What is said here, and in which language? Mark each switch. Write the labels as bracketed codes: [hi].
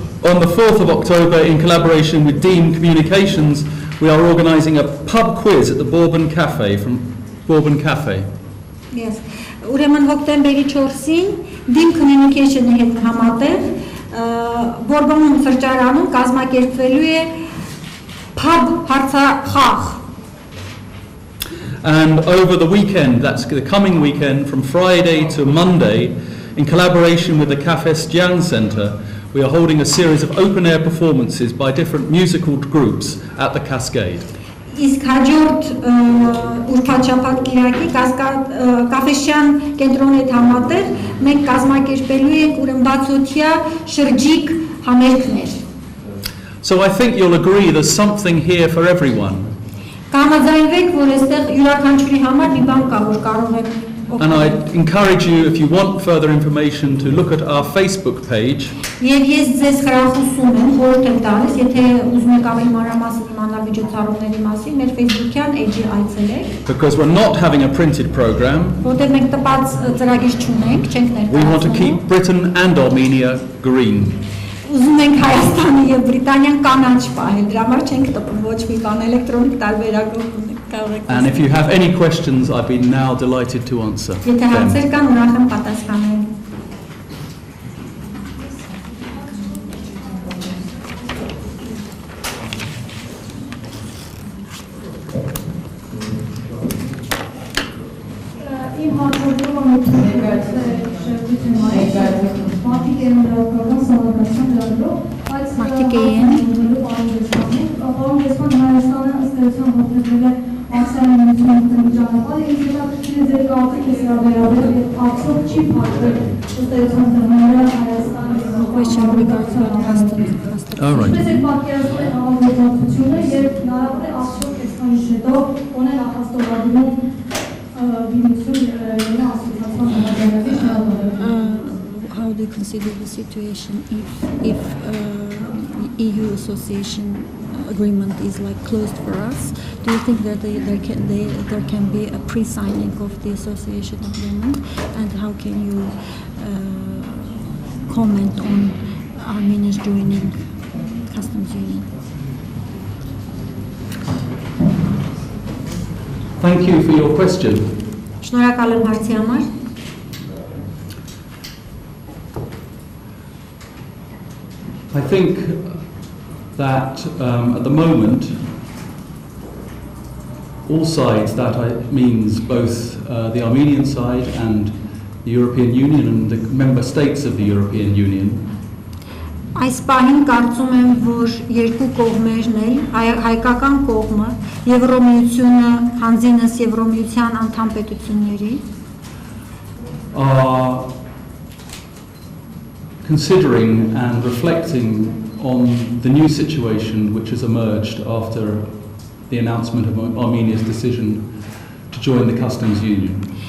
[en] On the 4th of October, in collaboration with Dean Communications, we are organising a pub quiz at the Bourbon Cafe from Bourbon Cafe. Yes. [hy] Ուրեմն հոկտեմբերի 4-ին Dean Communication-ի հետ համատեղ Bourbon սրճարանում կազմակերպվելու է pub հարցախաղ. [en] And over the weekend, that's the coming weekend, from Friday to Monday, in collaboration with the Café Stian Centre, we are holding a series of open-air performances by different musical groups at the Cascade. [hy] Իսկ հաջորդ ուրբաթ-շաբաթ կիրակի կաֆեշյան կենտրոնի հետ համատեղ մենք կազմակերպելու ենք ուրեմն բացօթյա շրջիկ համերգներ։ [en] So I think you'll agree there's something here for everyone. [hy] Կհամաձայնվեք, որ այստեղ յուրաքանչյուրի համար մի բան կա, որ կարող եք [en] And I encourage you, if you want further information, to look at our Facebook page. [hy] Եվ ես ձեզ հրախուսում եմ, խորհուրդ եմ տալիս, եթե ուզում եք ավելի մանրամասն իմանալ միջոցառումների մասին, մեր Facebook-յան էջի այցելեք։ [en] Because we're not having a printed program. [hy] Որտեղ մենք տպած ծրագիր չունենք, չենք ներկայացնում։ [en] We want to keep Britain and Armenia green. [hy] Ուզում ենք Հայաստանը եւ Բրիտանիան կանաչ պահել, դրա համար չենք տպում ոչ մի բան էլեկտրոնիկ տարբերակով կարող եք։ [en] And if you have any questions, I'd be now delighted to answer. [hy] Եթե հարցեր կան, ուրախ եմ պատասխանել։ Իմ հաղորդումը Մարդիկ էին Պարոն դեսպան Հայաստանը ըստ հաղորդել է ասիանությունների ճանապարհը իսկ հետաքրքիր է ձեր կարծիքը սրա վերաբերյալ արդյոք չի փոխվել ըստ դրանց Հայաստանը [en] question regards All right. [hy] Ես պատկերացնում եմ համագործակցությունը եւ հնարավոր է արդյոք այսքանից հետո ունեն ախաստորագրում [en] How do you consider the situation if EU association agreement is like closed for us? Do you think that there can be a pre-signing of the association agreement? And how can you comment on Armenia's joining customs union? Thank you for your question. [hy] Շնորհակալ եմ հարցի համար։ [en] I think that at the moment, all sides, that means both the Armenian side and the European Union and the member states of the European Union, [hy] Այս պահին կարծում եմ, որ երկու կողմերն էլ, հայկական կողմը, Եվրոմիությունը, հանձինս Եվրոմիության անդամ պետությունների, [en] are considering and reflecting on the new situation which has emerged after the announcement of Armenia's decision to join the customs union.